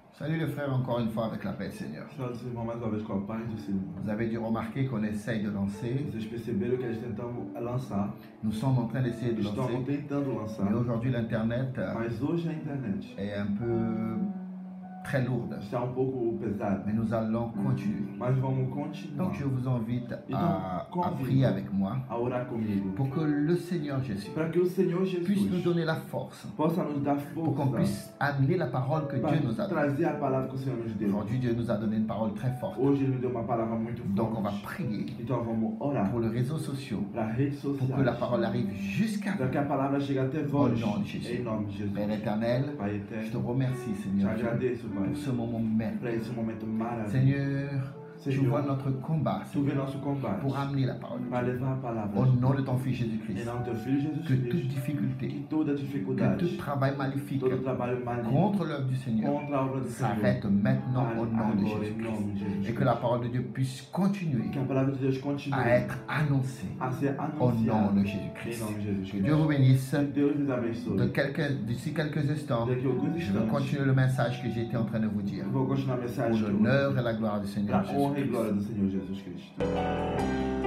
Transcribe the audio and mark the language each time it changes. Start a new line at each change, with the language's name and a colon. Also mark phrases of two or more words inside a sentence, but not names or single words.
French: Salut les frères, encore une fois avec la paix, Seigneur.
Portuguese: Salut irmão, mais uma vez com a paz do Senhor.
French: Vous avez dû remarquer qu'on essaye de lancer.
Portuguese: Vocês perceberam que a gente tentamos lançar,
French: Nous sommes en train d'essayer de
Portuguese: estamos
French: lancer.
Portuguese: tentando lançar,
French: Mais aujourd'hui, l'Internet
Portuguese: mas hoje a internet
French: est un peu très lourde.
Portuguese: está um pouco pesada.
French: Mais nous allons continuer.
Portuguese: Mas vamos continuar
French: Donc je vous invite à
Portuguese: convido
French: prier avec moi
Portuguese: a orar comigo,
French: pour que le Seigneur Jésus
Portuguese: para que o Senhor
French: puisse nous
Portuguese: Jesus
French: donner la force,
Portuguese: possa nos dar
French: pour qu'on
Portuguese: força
French: puisse amener la parole que Dieu nous a
Portuguese: para
French: donnée.
Portuguese: trazer a palavra que o Senhor nos deu.
French: Aujourd'hui, Dieu nous a donné une parole très forte.
Portuguese: Hoje Ele nos deu uma palavra muito
French: Donc on va
Portuguese: forte.
French: prier
Portuguese: Então vamos orar
French: pour les réseaux sociaux,
Portuguese: para as redes
French: pour que la
Portuguese: sociais,
French: parole arrive jusqu'à
Portuguese: para
French: vous.
Portuguese: que a palavra chegue até
French: Au
Portuguese: vós,
French: nom de Jésus.
Portuguese: em nome de Jesus.
French: Père éternel,
Portuguese: Pai
French: je te
Portuguese: eterno,
French: remercie,
Portuguese: te
French: Seigneur,
Portuguese: agradeço, Pai,
French: pour ce moment merveilleux.
Portuguese: para esse momento maravilhoso.
French: Seigneur, tu vois
Portuguese: Senhor,
French: notre combat
Portuguese: tu vê nosso combate
French: pour amener la parole de
Portuguese: para
French: Dieu.
Portuguese: levar a palavra
French: Au
Portuguese: de
French: nom de ton Fils
Portuguese: Deus.
French: Jésus-Christ,
Portuguese: Em nome do teu filho Jesus
French: que toute
Portuguese: Cristo,
French: difficulté,
Portuguese: que toda
French: que
Portuguese: dificuldade,
French: tout travail maléfique
Portuguese: todo trabalho maligno
French: contre l'œuvre du Seigneur
Portuguese: contra a obra do Senhor
French: s'arrête maintenant
Portuguese: pare
French: au nom de
Portuguese: agora em nome
French: Jésus-Christ.
Portuguese: de Jesus
French: Et que la parole de Dieu puisse continuer
Portuguese: que a palavra de Deus continue
French: à être annoncée
Portuguese: a ser
French: au nom
Portuguese: anunciada
French: de
Portuguese: em
French: Jésus-Christ.
Portuguese: nome de Jesus
French: Que Dieu
Portuguese: Cristo.
French: vous bénisse.
Portuguese: Que Deus les abençoe.
French: D'ici quelques instants,
Portuguese: Daqui a alguns
French: je vais
Portuguese: instantes,
French: continuer le message que j'étais en train de vous dire.
Portuguese: eu vou continuar a
French: Pour
Portuguese: mensagem que eu
French: l'honneur et la gloire du Seigneur
Portuguese: para a honra e
French: Jésus-Christ.
Portuguese: glória do Senhor Jesus Cristo.